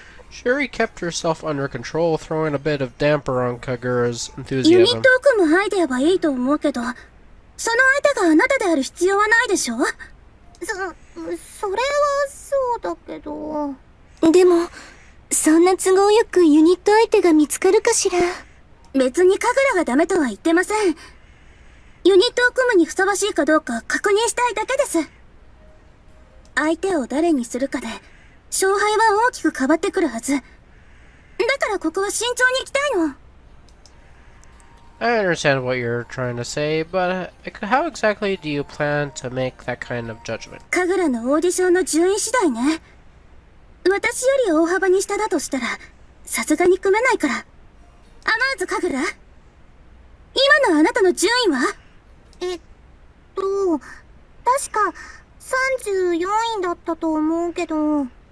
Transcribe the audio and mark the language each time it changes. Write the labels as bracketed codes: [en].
[en] Shuri kept herself under control, throwing a bit of damper on Kagura's [ja] ユニットを組むアイデアはいいと思うけど、その相手があなたである必要はないでしょ？それはそうだけど。でも、そんな都合よくユニット相手が見つかるかしら。別に神楽がダメとは言ってません。ユニットを組むにふさわしいかどうか確認したいだけです。相手を誰にするかで、勝敗は大きく変わってくるはず。だからここは慎重に行きたいの。 [en] I understand what you're trying to say, but how exactly do you plan to make that kind of judgment? [ja] 神楽のオーディションの順位次第ね。私より大幅に下だとしたら、さすがに組めないから。まず神楽。今のあなたの順位は？確か34位だったと思うけど。